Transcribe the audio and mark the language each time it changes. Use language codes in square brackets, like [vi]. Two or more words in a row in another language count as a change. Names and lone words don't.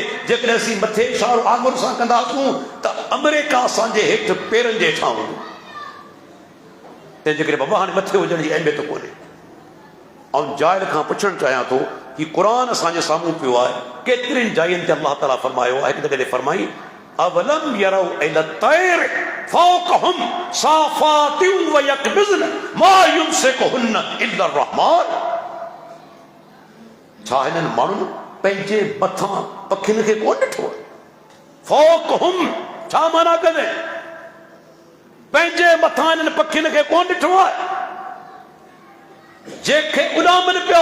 [sd] जेकॾहिं असीं मथे इशारो आङुर सां कंदासूं त अमेरिका असांजे हेठि पेरनि जे हेठां हूंदो। तंहिंजे करे बाबा हाणे मथे हुजण जी अहमियत कोन्हे। ऐं जाहिल खां पुछणु चाहियां थो कि क़ुरान असांजे साम्हूं पियो आहे, केतिरियुनि जायुनि ते अल्लाह ताला फरमायो आहे, हिकु जॻह ते फरमाई [ar] أولم يروا إلى الطير فوقهم صافات ويقبضن ما يمسكهن إلا الرحمن. [sd] छा हिननि माण्हुनि पंहिंजे मथां पखियुनि खे कोन ॾिठो आहे? फौकहुम छा माना कंदे? पंहिंजे मथां हिननि पखियुनि खे कोन ॾिठो आहे जंहिंखे उॾामनि पिया।